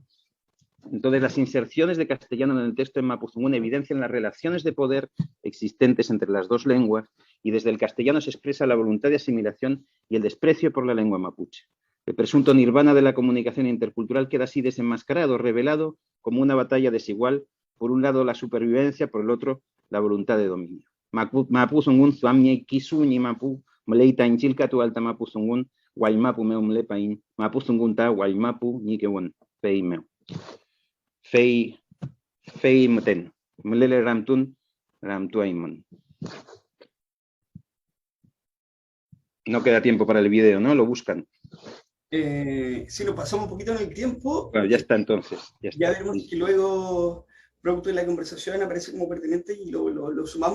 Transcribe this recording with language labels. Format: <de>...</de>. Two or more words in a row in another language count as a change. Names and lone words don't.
<es>Entonces, las inserciones de castellano en el texto en mapuzungún evidencian las relaciones de poder existentes entre las dos lenguas y desde el castellano se expresa la voluntad de asimilación y el desprecio por la lengua mapuche. El presunto nirvana de la comunicación intercultural queda así desenmascarado, revelado como una batalla desigual, por un lado la supervivencia, por el otro la voluntad de dominio.</es> <arn>Mapuzungún zuamnie kisuñi mapu mleita inchilkatu alta mapuzungún guaymapu meum lepain mapuzungún ta guaymapu nikewon peimeu. Fei mten. Mlele ramtun Ramtuaimon.</arn> <es>No queda tiempo para el video, ¿no? Lo buscan. Si nos pasamos un poquito en el tiempo, Bueno, ya está entonces. Ya ya está. veremos que luego, producto de la conversación, aparece como pertinente y lo sumamos.</es>